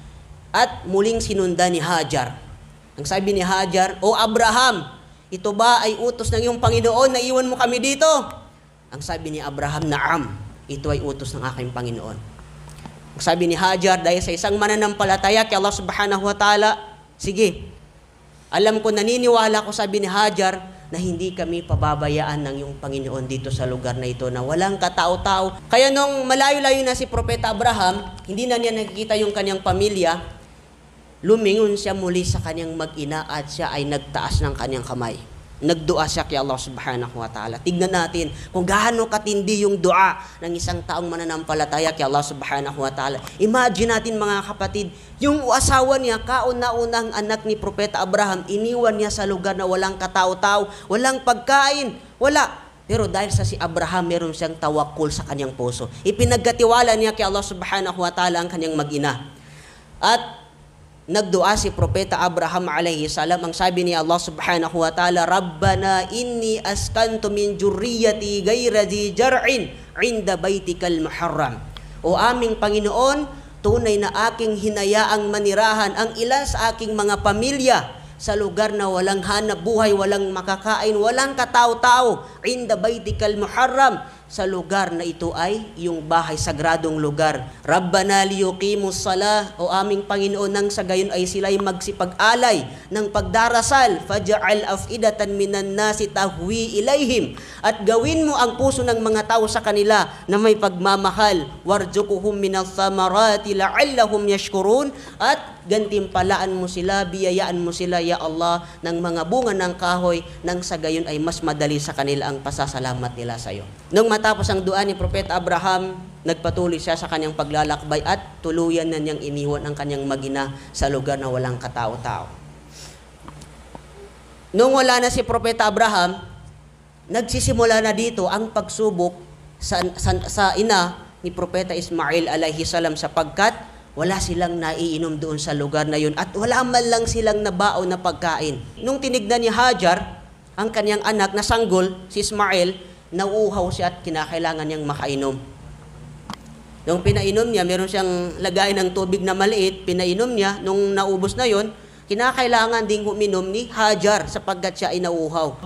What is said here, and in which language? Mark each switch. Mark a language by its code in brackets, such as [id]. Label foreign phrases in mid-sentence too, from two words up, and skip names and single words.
[tl] At muling sinundan ni Hajar. Ang sabi ni Hajar, "O Abraham, ito ba ay utos ng iyong Panginoon na iwan mo kami dito?" Ang sabi ni Abraham, "Naam, ito ay utos ng aking Panginoon." Ang sabi ni Hajar, dahil sa isang mananampalataya kay Allah [ar] سبحانه وتعالى, [tl] "Sige, alam ko, naniniwala ko," sabi ni Hajar, "na hindi kami pababayaan ng iyong Panginoon dito sa lugar na ito na walang katao-tao." Kaya nung malayo-layo na si Propeta Abraham, hindi na niya nakikita yung kanyang pamilya, lumingon siya muli sa kanyang mag-ina at siya ay nagtaas ng kanyang kamay. Nagdua siya kay Allah [ar] سبحانه وتعالى. [tl] Tignan natin kung gaano katindi yung dua ng isang taong mananampalataya kay Allah [ar] سبحانه وتعالى. [tl] Imagine natin mga kapatid, yung asawa niya, kauna-unang anak ni Propeta Abraham, iniwan niya sa lugar na walang katao-tao, walang pagkain, wala. Pero dahil sa si Abraham, meron siyang tawakkul sa kanyang puso. Ipinagkatiwala niya kay Allah [ar] سبحانه وتعالى [tl] ang kanyang mag-ina. At nagdua si Propeta Abraham [ar] عليه السلام. [tl] Ang sabi ni [ar] Allah سبحانه وتعالى ربنا إني أسكنت من ذريتي غير ذي زرع عند بيتك المحرم." [tl] O aming Panginoon, tunay na aking hinayaang manirahan ang ilan sa aking mga pamilya sa lugar na walang hanap buhay, walang makakain, walang katao-tao, [ar] عند بيتك المحرم, [tl] sa lugar na ito ay iyong bahay, sagradong lugar. [ar] ربنا ليقيموا الصلاة, [tl] o aming Panginoon, nang sa gayon ay sila'y magsipag-alay ng pagdarasal. [ar] فاجعل أفئدة من الناس تهوي إليهم, [tl] at gawin mo ang puso ng mga tao sa kanila na may pagmamahal. [ar] وارزقهم من الثمرات لعلهم يشكرون, [tl] at gantimpalaan mo sila, biyayaan mo sila, ya Allah, ng mga bunga ng kahoy, nang sa gayon ay mas madali sa kanila ang pasasalamat nila sa iyo. Nung matapos ang dua ni Propeta Abraham, nagpatuloy siya sa kanyang paglalakbay at tuluyan na niyang iniwan ang kanyang magina sa lugar na walang katao-tao. Nung wala na si Propeta Abraham, nagsisimula na dito ang pagsubok sa ina ni Propeta Ismail [ar] عليه السلام, [tl] sapagkat wala silang naiinom doon sa lugar na yun at wala man lang silang nabaon na pagkain. Nung tinignan ni Hajar ang kanyang anak na sanggol, si Ismail, nauuhaw siya at kinakailangan niyang makainom. Nung pinainom niya, meron siyang lagay ng tubig na maliit, pinainom niya, nung naubos na yon, kinakailangan ding uminom ni Hajar sapagkat siya ay nauuhaw.